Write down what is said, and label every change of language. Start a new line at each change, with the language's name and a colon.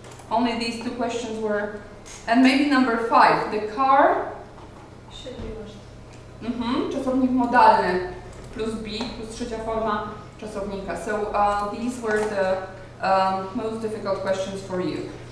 English: Only these two questions were... And maybe number 5, the car... Should be washed.
Polish: Czasownik modalny plus be plus trzecia forma czasownika.
English: So these were the most difficult questions for you.